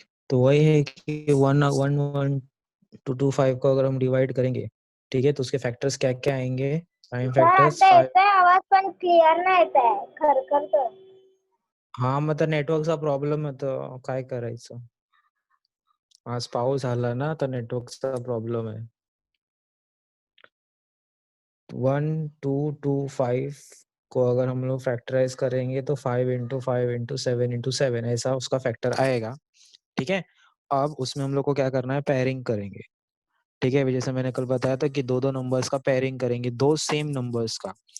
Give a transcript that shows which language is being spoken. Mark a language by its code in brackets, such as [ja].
[hi] तो वही है कि 1 1 1 2 2 5 को अगर हम डिवाइड करेंगे, ठीक है, तो उसके फैक्टर्स क्या क्या आएंगे? [en] prime [hi] सर [en] factors [mr] आता 5। येतोय आवाज पण क्लिअर नाही येत आहे. खरखरतोय. [hi] हाँ मतलब [mr] नेटवर्कचा प्रॉब्लेम आहे, तर काय करायचं? आज पाऊस झाला ना, तर नेटवर्कचा प्रॉब्लेम आहे। [hi] 1 2 2 5 को अगर हम लोग फैक्टराइज करेंगे तो 5 इंटू 5 इंटू 7 इंटू 7 ऐसा उसका फैक्टर आएगा। ठीक है, अब उसमें हम लोग को क्या करना है, पेयरिंग करेंगे। ठीक है, जैसे मैंने कल बताया था कि दो दो नंबर्स का पेयरिंग करेंगे, दो सेम नंबर्स का।